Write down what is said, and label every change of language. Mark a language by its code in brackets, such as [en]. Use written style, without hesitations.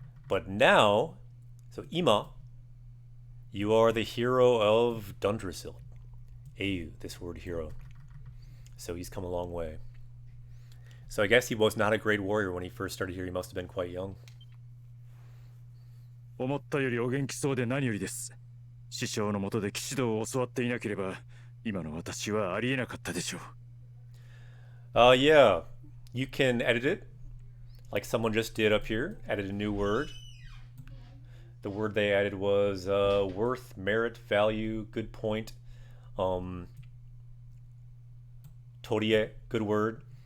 [en] But now, so ima, you are the hero of Dundrasil. Eiyu, this word hero. So he's come a long way. So I guess he was not a great warrior when he first started here. He must have been quite young. [ja] 思ったよりお元気そうで何よりです。師匠の下で騎士道を教わっていなければ、今の私はありえなかったでしょう。 [en] Yeah, you can edit it, like someone just did up here. Added a new word. The word they added was worth, merit, value, good point. Torie, good word.